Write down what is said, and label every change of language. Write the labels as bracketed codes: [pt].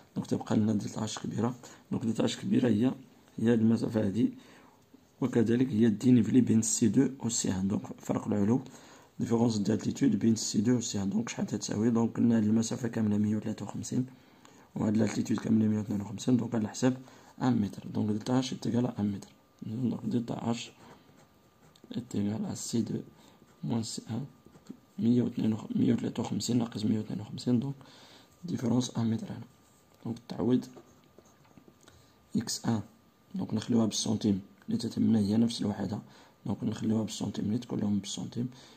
[ar] دونك تبقى لنا دلتا اش كبيرة. دونك دلتا اش كبيرة هي هاد المسافة هادي وكذلك هي دينيفلي بين C2 و C1. دونك فرق العلو ديفيرونس دالتيتود بين C2 و C1. دونك شحال تتساوي؟ دونك قلنا هاد المسافة كاملة 153 وهاد لالتيتود كاملة 152. دونك على حساب [fr] 1 mètre. Donc delta H est égal à 1 mètre. Donc delta H est égal à C2 moins C1 [ar] 153 ناقص 152 [fr] donc différence 1 متر هنا. [ar] دونك تعويض x1 دونك نخليوها بالسنتيم اللي تتمنا هي نفس الوحدة دونك نخليوها بالسنتيمتر كلهم بالسنتيم.